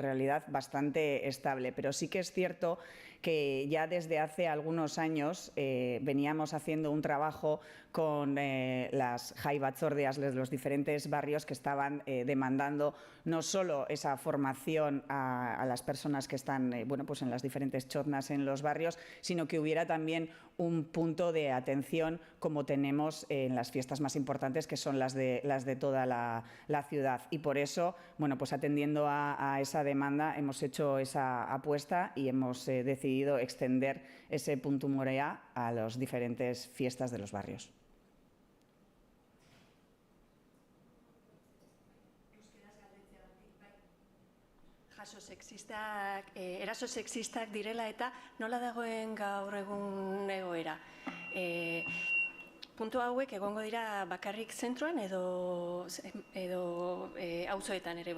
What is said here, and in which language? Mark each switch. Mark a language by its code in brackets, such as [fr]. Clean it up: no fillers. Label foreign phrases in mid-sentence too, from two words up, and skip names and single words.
[es] realidad bastante estable, pero sí que es cierto que ya desde hace algunos años veníamos haciendo un trabajo con las [eu] Jai Batzordeas [es] de los diferentes barrios que estaban demandando no solo esa formación a las personas que están bueno, pues en las diferentes txotnas en los barrios, sino que hubiera también un punto de atención como tenemos en las fiestas más importantes, que son las de toda la ciudad. Y por eso, bueno, pues atendiendo a esa demanda, hemos hecho esa apuesta y hemos decidido extender ese punto Morea a las diferentes fiestas de los barrios. [eu] Eraso sexistak direla eta nola dagoen gaur egun egoera. Puntu hauek egongo dira bakarrik zentroan edo auzoetan ere bai.